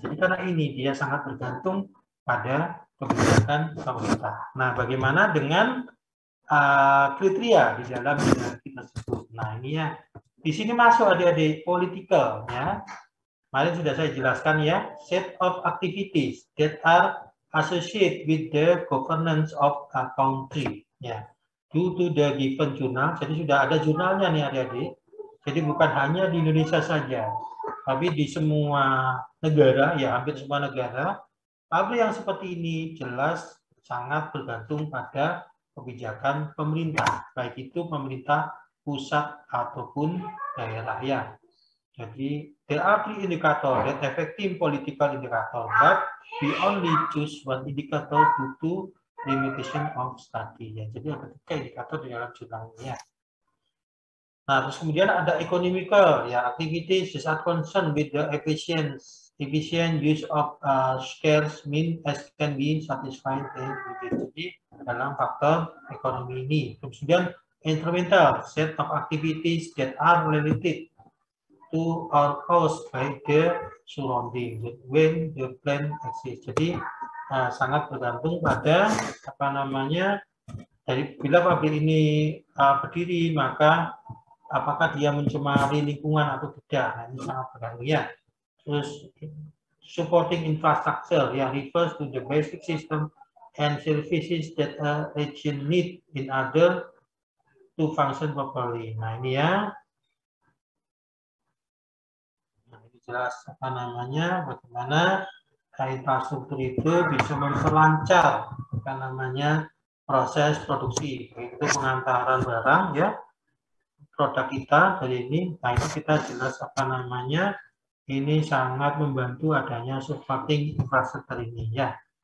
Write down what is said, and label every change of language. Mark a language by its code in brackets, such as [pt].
[id] Jadi karena ini dia sangat bergantung pada kebijakan pemerintah. Nah, bagaimana dengan kriteria di dalam hierarki tersebut? Nah, ini ya, di sini masuk adik-adik political, ya. Kemarin sudah saya jelaskan, [en] ya, set of activities that are associated with the governance of a country, ya, due to the given journal. [id] Jadi sudah ada jurnalnya nih adik-adik. Jadi bukan hanya di Indonesia saja, tapi di semua negara, ya, hampir semua negara, pabrik yang seperti ini jelas sangat bergantung pada kebijakan pemerintah, baik itu pemerintah pusat ataupun daerah, ya. [en] Jadi there are 3 indicators that affecting political indicator, but we only choose one indicator due to limitation of study, ya. [id] Jadi ada 3 indikator di dalam jurnalnya. Nah, terus kemudian ada [en] economical, ya, activities that are concerned with the efficient use of scarce means as can be satisfied. [id] Jadi dalam faktor ekonomi ini. Kemudian instrumental, [en] set of activities that are related to or caused by the surrounding when the plant exists. [id] Jadi sangat bergantung pada dari bila pabrik ini berdiri, maka apakah dia mencemari lingkungan atau tidak. Nah, ini sangat bergantung, ya. [en] Terus supporting infrastructure, ya, refers to the basic system and services that a region need in order to function properly. [id] Nah, ini, ya. Nah, ini jelas bagaimana infrastruktur itu bisa memperlancar proses produksi, yaitu pengantaran barang, ya, produk kita dari ini. Nah, itu kita jelas ini sangat membantu adanya supporting infrastruktur ini, ya.